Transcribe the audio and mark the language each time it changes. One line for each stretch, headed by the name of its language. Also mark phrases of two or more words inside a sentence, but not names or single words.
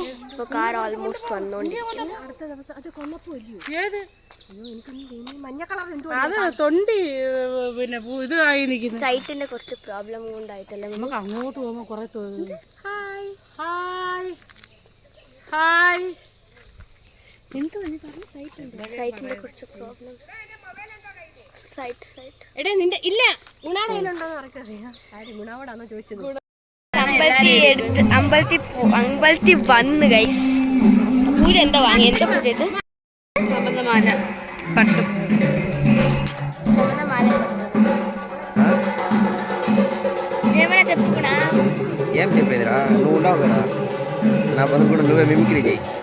Malayalam: ഇപ്പോൾ കാർ ഓൾമോസ്റ്റ് വന്നുകൊണ്ടിരിക്കുന്നു. സൈറ്റിന്റെ കുറച്ച് പ്രോബ്ലം കൊണ്ടായിട്ടല്ലേ നമുക്ക് അങ്ങോട്ട് പോകുമ്പോൾ കുറെ സൈറ്റിന്റെ കുറച്ച് പ്രോബ്ലം. അമ്പലത്തിൽ വന്ന് ഗൈസ്. പൂജ എന്താ വാങ്ങി? എന്താ പൂജ ഇത്? ചുവന്നമാല പട്ടു.
Telugu: చొమదమాల ఏమైనా చెప్పుకున్నా ఏం చెప్పేదిరా నువ్వు ఉండవు కదా నా పని కూడా నువ్వే మిమిక్రీ చేయి